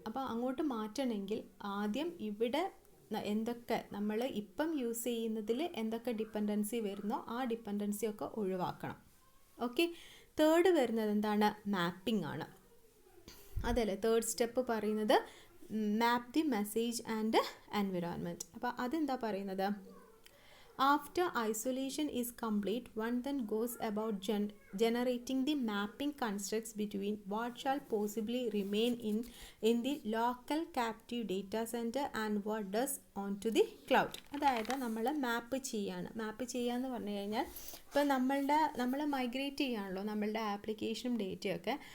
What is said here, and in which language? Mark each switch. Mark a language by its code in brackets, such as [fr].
[ml] അപ്പോൾ അങ്ങോട്ട് മാറ്റണമെങ്കിൽ ആദ്യം ഇവിടെ എന്തൊക്കെ നമ്മൾ ഇപ്പം യൂസ് ചെയ്യുന്നതിൽ എന്തൊക്കെ ഡിപ്പെൻഡൻസി വരുന്നോ ആ ഡിപ്പെൻഡൻസിയൊക്കെ ഒഴിവാക്കണം. ഓക്കെ, തേർഡ് വരുന്നത് എന്താണ്, മാപ്പിംഗ് ആണ്. അതല്ലേ തേർഡ് സ്റ്റെപ്പ് പറയുന്നത്, [en] Map the message and environment. [ml] അപ്പോൾ അതെന്താ പറയുന്നത്, [en] after isolation is complete, one then goes about generating the mapping constructs between what shall possibly remain in the local captive data center and what does onto the cloud. [ml] അതായത് നമ്മൾ മാപ്പ് ചെയ്യാന്ന് പറഞ്ഞു കഴിഞ്ഞാൽ, ഇപ്പം നമ്മൾ മൈഗ്രേറ്റ് ചെയ്യാണല്ലോ നമ്മളുടെ ആപ്ലിക്കേഷനും ഡേറ്റയൊക്കെ.